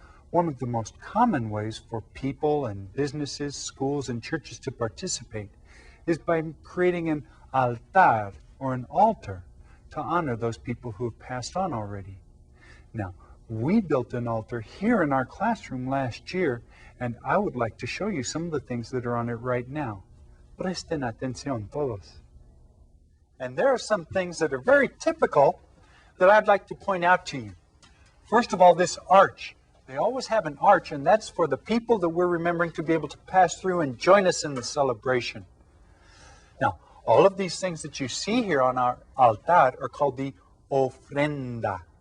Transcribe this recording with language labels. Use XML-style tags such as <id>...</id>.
<en>One of the most common ways for people and businesses, schools, and churches to participate is by creating an altar, or an altar, to honor those people who have passed on already. Now, we built an altar here in our classroom last year, and I would like to show you some of the things that are on it right now.</en> <es>Presten atención todos.</es> <en>And there are some things that are very typical that I'd like to point out to you. First of all, this arch. They always have an arch, and that's for the people that we're remembering to be able to pass through and join us in the celebration. Now, all of these things that you see here on our altar are called the ofrenda.</en>